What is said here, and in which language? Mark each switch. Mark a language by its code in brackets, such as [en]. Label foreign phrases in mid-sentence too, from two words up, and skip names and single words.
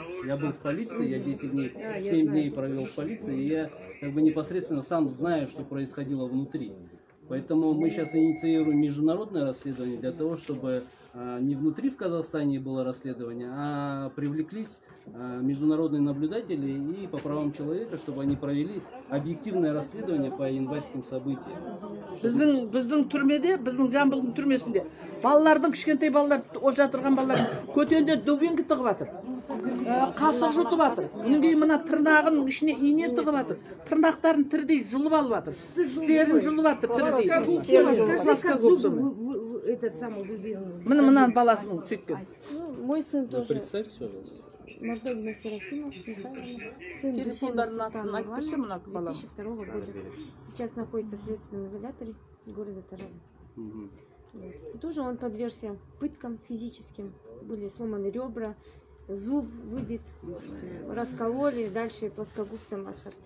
[ru] Я был в полиции, я 10 дней, 7 дней провел в полиции, и я непосредственно сам знаю, что происходило внутри. Поэтому мы сейчас инициируем международное расследование для того, чтобы не внутри в Казахстане было расследование, а привлеклись международные наблюдатели и по правам человека, чтобы они провели объективное расследование по январским событиям. [kk] Біздің түрмеде, біздің Жамбылдың түрмесінде балалардың, кішкентай балалар, жатырған балалар көтенде дубинка тығып жатыр. Қасық жұтып жатыр. Кейін мына тырнағының ішіне ине тығып жатыр. Тырнақтарын тірідей жұлып алып жатыр. Тістерін жұлып жатыр. Мына баласының сөйткен. [ru] Мой сын тоже. Представьтесь, пожалуйста. Мордовина Серафимов Михайловна, сын Дусина Султана Ивановна, 2002 года. Сейчас находится в следственном изоляторе города Тараза. Тоже он подвергся пыткам физическим. Были сломаны ребра, зуб выбит, раскололи, дальше плоскогубцем остатки.